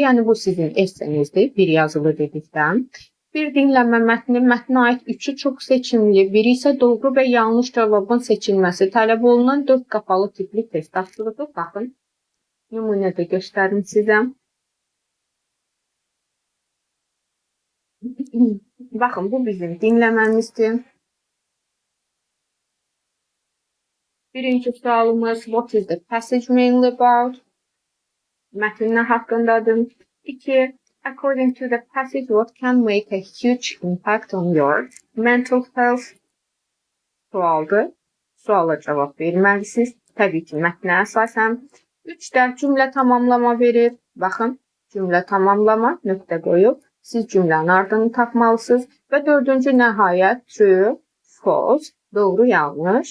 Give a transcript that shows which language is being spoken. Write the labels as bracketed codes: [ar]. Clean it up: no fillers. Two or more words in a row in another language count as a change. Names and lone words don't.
[az] Yəni bu sizin essenizdir, bir yazılı dedikdən. Bir dinləmə mətni, mətnə aid 3-ü çox seçimli, biri isə doğru və yanlış cavabın seçilməsi tələb olunan 4 qapalı tipli test tapşırığı. Baxın, nümunə də göstərim sizə. Baxın, bu bizim dinləməmizdir. Birinci sualımız, [en] what is the passage mainly about? [az] Mətn nə haqqındadır? 2. [en] According to the passage, what can make a huge impact on your mental health? [az] Sualdır. Suala cavab verməlisiniz. Təbii ki, mətnə əsasən. 3-də cümlə tamamlama verir. Baxın, cümlə tamamlama, nöqtə qoyub. Siz cümlənin ardını tapmalısınız. Və 4-cü nəhayət, [en] true, false, [az] doğru, yanlış.